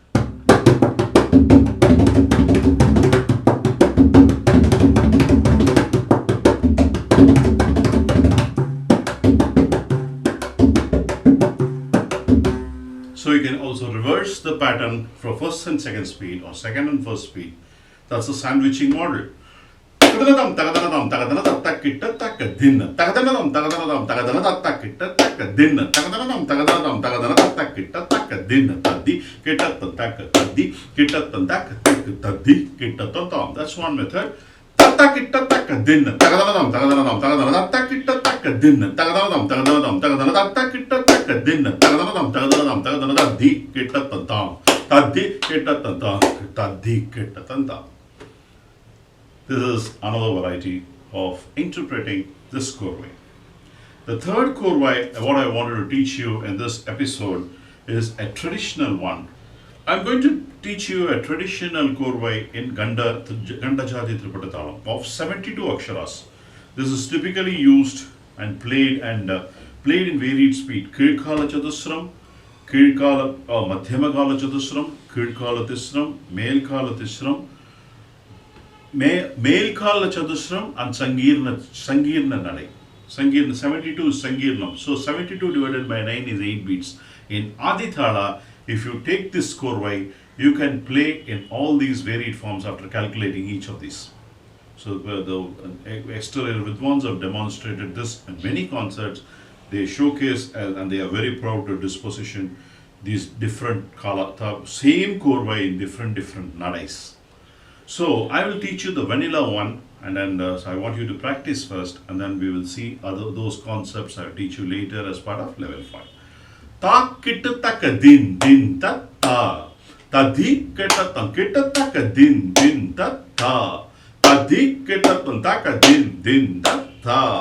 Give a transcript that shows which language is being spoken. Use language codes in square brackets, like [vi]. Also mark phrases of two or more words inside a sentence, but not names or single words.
[en] So you can also reverse the pattern for first and second speed or second and first speed. That's the sandwiching model. Tagadadam, tagadadam, tagadadam, takita, takadin. Tagadadam, tagadadam, tagadadam, takita, takadin. Tagadadam, tagadadam, tagadadam, takita, takadin. Tadi, kita, tataka, tadi, kita, tataka, tadi, kita, tatam. That's one method. Tatakita, takadin. Tagadadam, tagadadam, tagadadam, takita, takadin. Tagadadam, tagadadam, tagadadam, takita, takadin. Tagadadam, tagadadam, tagadadam, tadi, kita, tatam. Tadi, kita, tatam. Tadi, kita, tatam. This is another variety of interpreting this korvai. The third korvai, what I wanted to teach you in this episode, is a traditional one. I'm going to teach you a traditional korvai in Kanda, Jathi, Triputa, Thalam of 72 aksharas. This is typically used and played in varied speed. Kirkala Chadusram, Kirkala Madhyamagala Chadusram, Kirkala Tisram, Melkala Tisram, Melkala Chadusram and Sangirna Nadai. Sangirna, 72 is Sangirnam. So 72 divided by 9 is 8 beats. In Adi Thala, if you take this korvai, you can play in all these varied forms after calculating each of these. So the exterior Vidwans have demonstrated this in many concerts. they showcase and they are very proud to disposition these different same korvai in different nadais. So I will teach you the vanilla one, and then so I want you to practice first, and then we will see those concepts I will teach you later as part of level 5. Ta kita taka din din ta ta. Ta di kita taka din din ta ta. Ta di kita taka din din ta ta.